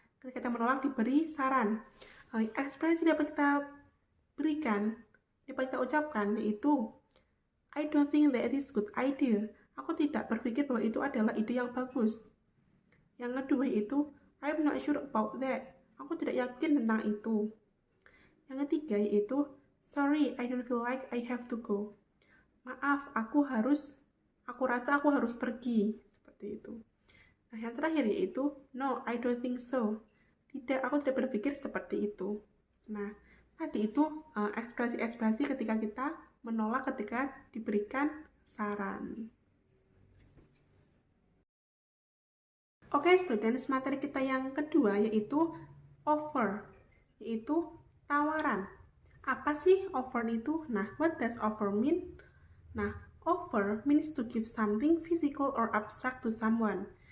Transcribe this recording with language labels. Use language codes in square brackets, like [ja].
[id] Ketika kita menolak diberi saran. Ekspresi dapat kita berikan, dapat kita ucapkan yaitu [en] I don't think that is good idea. [id] Aku tidak berpikir bahwa itu adalah ide yang bagus. Yang kedua yaitu [en] I'm not sure about that. [id] Aku tidak yakin tentang itu. Yang ketiga yaitu [en] sorry, I don't feel like I have to go. [id] Maaf, aku rasa aku harus pergi. Seperti itu. Nah, yang terakhir yaitu [en] no, I don't think so. [id] Tidak, aku tidak berpikir seperti itu. Nah, tadi itu ekspresi-ekspresi ketika kita menolak ketika diberikan saran. Oke, students, materi kita yang kedua yaitu offer, yaitu tawaran. Apa sih offer itu? [en] Nah, what does offer mean? Nah, offer means to give something physical or abstract to someone.